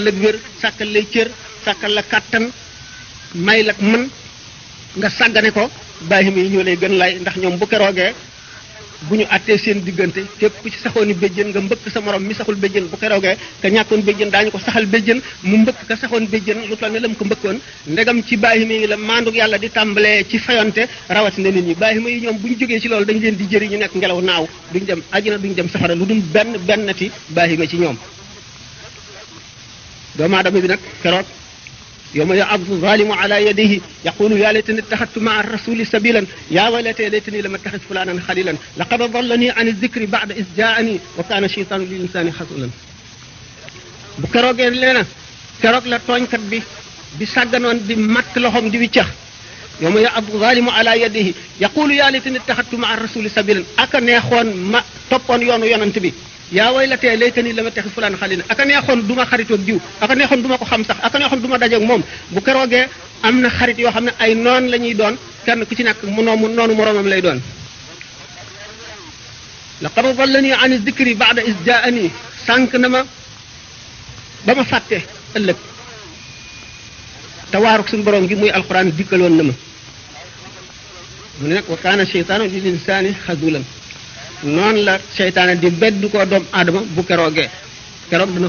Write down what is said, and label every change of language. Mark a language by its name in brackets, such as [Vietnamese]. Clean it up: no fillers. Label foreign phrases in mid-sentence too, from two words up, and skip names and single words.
[Wolof] la wér sàkkal lay cër sàkkal la kàttan may la mën nga sàggane ko baahima yi ñoo lay gën lay ndax ñoom bu keroogee bu ñu àttee seen diggante képp ku ci saxooni béjjën nga mbëkk sa morom mi saxul béjjën bu keroogee ka ñàkkoon béjjën daañu ko saxal béjjën mu mbëkk ka saxoon béjjën lu toll ne la mu ko mbëkkoon ndegam ci baahima yi la maanduk yàlla di tàmbalee ci fayonte rawatina nit ñi baahima yi ñoom bu ñu jógee ci loolu dañ leen di jëri ñu nekk ngelaw naaw duñ dem àjjana duñ dem safara lu dul bennati baahima ci ñoom doomu aadama bi nag keroog [Arabic] يوم يعض الظالم على يديه يقول يا ليتني اتخذت مع الرسول سبيلا يا ويلتى ليتني لم أتخذ فلانا خليلا لقد أضلني عن الذكر بعد إذ جاءني وكان الشيطان للإنسان خذولا [Wolof] bu keroogee leena keroog la tooñkat bi sàgganoon di matt loxom di wiccax [Arabic] يوم يعض الظالم على يديه يقول يا ليتني اتخذت مع الرسول سبيلا [Wolof] aka neexoon ma toppoon yoonu yonent bi [Arabic] يا ويلتى ليتني لم أتخذ فلانا خليلا [Wolof] aka neexoon du ma xaritoog diw aka neexoon du ma ko xam sax aka neexoon du ma dajeeg moom bu keroogee am na xarit yoo xam ne ay noon la ñuy doon kenn ku ci nekk noonu moroomam lay doon [Arabic] لقد أضلني عن الذكر بعد إذ جاءني [Wolof] sànq na ma ba ma fàtte ëllëg te waaruk suñu borom gi muy alquran dikkaloon na ma mu ne nag [Arabic] وكان الشيطان للإنسان خذولا [Wolof] noonu la seytaane di beddu ko doomu aadama bu keroogee keroog dana